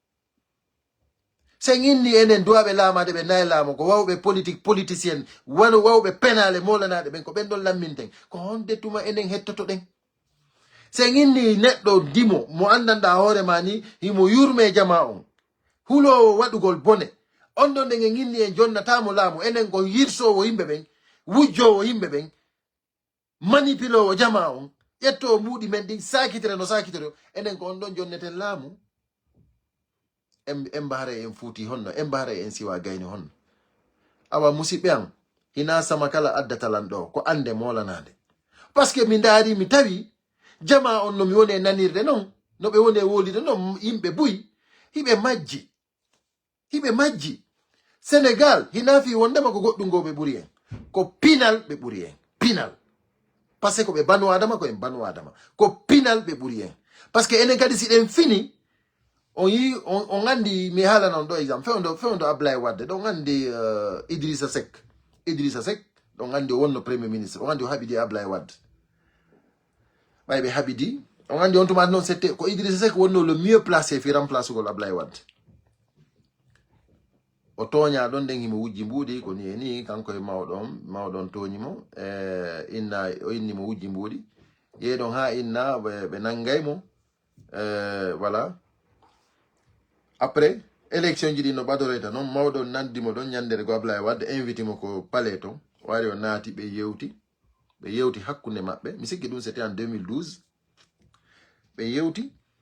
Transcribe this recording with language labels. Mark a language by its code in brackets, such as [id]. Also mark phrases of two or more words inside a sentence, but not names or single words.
[ff] sen inni enen duwabe laamade be nay laamo ko wawbe politicien wawbe penale molanade ben ko ben don lamminten ko honde tuma enen hettoto den sen inni neddo dimo mo andanda hore mani himo yurme jama on hulo wadugol bone on don den inni en jonnatamo laamo enen ko yirsowo yimbe ben wujjowo yimbe ben manipulowo jama on yetto mudi men din sakitere no sakitere enen ko on don jonneten laamu embare en fuuti honno embare en siwa gayni honno awa musibe an hina sama kala addatalan do ko ande molanade [fr] parce que [ff] mi ndari mi tawi jama on no mi woni nanirde non no be woni wolide non yimbe buy hibe majji Senegal hina fi wondema ko goddum gobe buri en ko pinal be buri en pinal [fr] parce que [ff] ko be banu adama ko en banu adama ko pinal be buri en [fr] parce que [ff] enen kadi si den fini on andi mi hala non do exemple fewndo Ablaye Wade do andi Idrissa Seck do andi wonno [fr] premier ministre [ff] on andi habidi Ablaye Wade baybe habidi on andi on tuma non c'était ko Idrissa Seck wonno [fr] le mieux placé [ff] fi remplacer ko Ablaye Wade o tonya don den himo wujji mbudi ko ni kanko e mawdon toñimo inni mo wujji mbudi yedon ha inna be nangaymo [fr] voilà après élection [ff] ji di no badoreta non mawdo nandimo don nyandere go Ablaye Wade invité mo ko palais ton wari o naati be yewti hakkunde mabbe mi sikki dum [fr] c'était en 2012 [ff] be yewti